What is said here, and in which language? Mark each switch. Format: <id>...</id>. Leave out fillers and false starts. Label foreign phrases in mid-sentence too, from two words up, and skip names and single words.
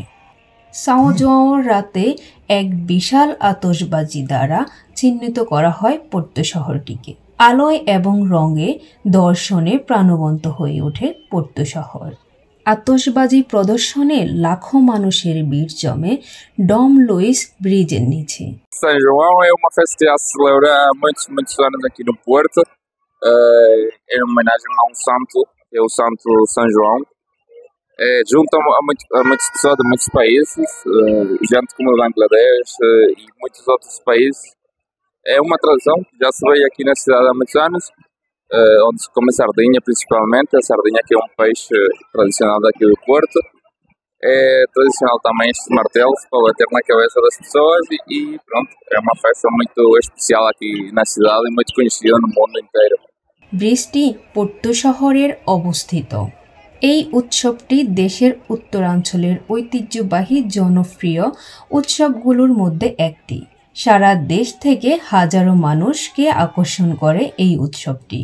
<bn>সাও জোয়াওর রাতে এক বিশাল আতশবাজি দ্বারা চিহ্নিত করা হয় পোর্তো শহরটিকে। আলোয় এবং রঙে দর্শনে প্রাণবন্ত হয়ে ওঠে পোর্তো শহর। আতশবাজি প্রদর্শনে লাখো মানুষের ভিড় জমে ডম লুইস ব্রিজের নিচে।</bn> <pt>São João é uma festa que já se celebra há muitos anos aqui no Porto, em homenagem a um santo, que é o Santo São João. Junta a muitas pessoas de muitos países, gente como o Bangladesh e muitos outros países. É uma tradição que já se veio aqui na cidade há muitos anos, onde se come sardinha principalmente. A sardinha que é um peixe tradicional daqui do Porto. É tradicional também estes martelos para bater na cabeça das pessoas e pronto, é uma festa muito especial aqui na cidade e muito conhecida no mundo inteiro.</pt> <bn>ব্রিজটি পোর্তো শহরের অবস্থিত। এই উৎসবটি দেশের উত্তরাঞ্চলের ঐতিহ্যবাহী জনপ্রিয় উৎসবগুলোর মধ্যে একটি। সারা দেশ থেকে হাজারো মানুষকে আকর্ষণ করে এই উৎসবটি।</bn>